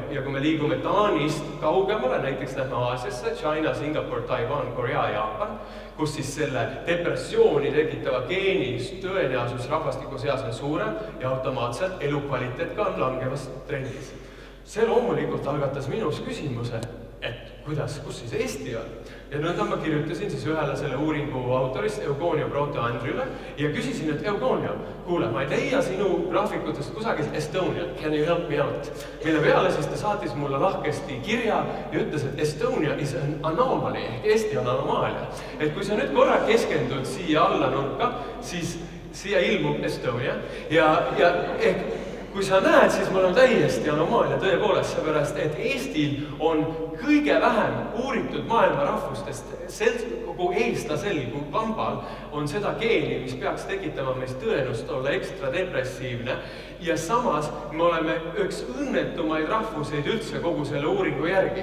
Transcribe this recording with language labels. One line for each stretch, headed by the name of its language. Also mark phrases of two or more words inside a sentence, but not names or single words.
Estonian: Ja kui me liigume Taanist kaugemale, näiteks lähme Aasiasse, China, Singapore, Taiwan, Korea, Jaapan, kus siis selle depressiooni tekitava geeni tõenäosus rahvastiku seas on suurem ja automaatselt elukvaliteet ka on langevas trendis. See loomulikult algatas minus küsimuse, et kus siis Eesti on? Ja nõnda ma kirjutasin siis ühele selle uuringu autorist, Eugonio Proto-Andrile, ja küsisin, et Eugonio, kuule, ma ei leia sinu graafikutest kusagil Estonia,
English: can you help me out?
Estonian: Mille peale siis ta saatis mulle lahkesti kirja ja ütles, et
English: Estonia is an anomaly,
Estonian: ehk Eesti on anomaalia. Et kui sa nüüd korra keskendud siia alla nurka, siis siia ilmub Estonia ja ehk kui sa näed, siis mul on täiesti anomaalia tõepoolest, seepärast, et Eestil on kõige vähem uuritud maailma rahvustest, kogu eestlasel kui kambal on seda geeni, mis peaks tekitama meist tõenust olla ekstra depressiivne ja samas me oleme üks õnnetumaid rahvuseid üldse kogu selle uuringu järgi.